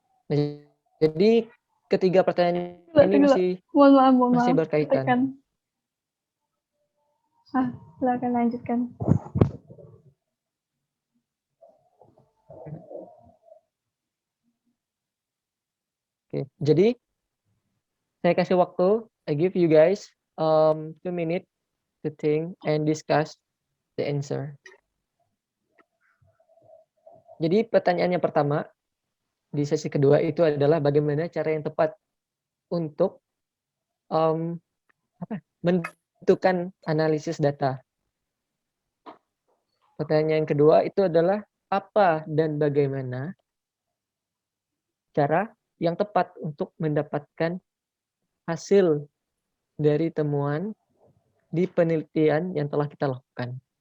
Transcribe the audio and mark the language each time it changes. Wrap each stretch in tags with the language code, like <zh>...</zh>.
<id>Nah, jadi ketiga pertanyaan ini masih berkaitan. Silakan lanjutkan. Oke, jadi saya kasih waktu.</id> <en>I give you guys 2 minutes to think and discuss the answer.</en> <id>Jadi pertanyaan yang pertama di sesi kedua itu adalah bagaimana cara yang tepat untuk menentukan analisis data. Pertanyaan kedua itu adalah apa dan bagaimana cara yang tepat untuk mendapatkan hasil dari temuan di penelitian yang telah kita lakukan.</id>